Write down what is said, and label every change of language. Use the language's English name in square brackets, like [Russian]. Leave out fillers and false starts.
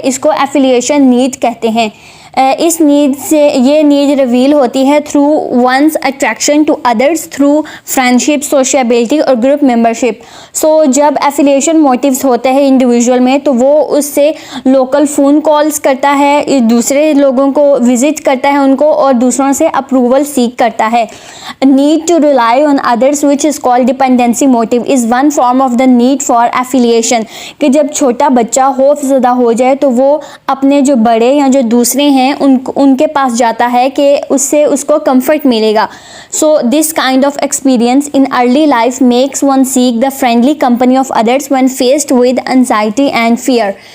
[Urdu] اس کو affiliation need کہتے ہیں. اس نیڈ سے یہ نیڈ ریویل ہوتی ہے through once attraction to others, through friendship, سوشیبلٹی اور گروپ ممبرشپ. سو جب ایفیلیشن موٹیوز ہوتے ہیں انڈیویژول میں تو وہ اس سے لوکل فون کالز کرتا ہے، دوسرے لوگوں کو وزٹ کرتا ہے ان کو، اور دوسروں سے اپروول سیک کرتا ہے. [English] Need to rely on others which is called dependency motive is one form of the need for affiliation. [Urdu] کہ جب چھوٹا بچہ خوف زدہ ہو جائے تو وہ اپنے جو بڑے یا جو دوسرے ہیں ان کے پاس جاتا ہے کہ اس سے اس کو کمفرٹ ملے گا. [English] So this kind of experience in early life makes one seek the friendly company of others when faced with anxiety and fear.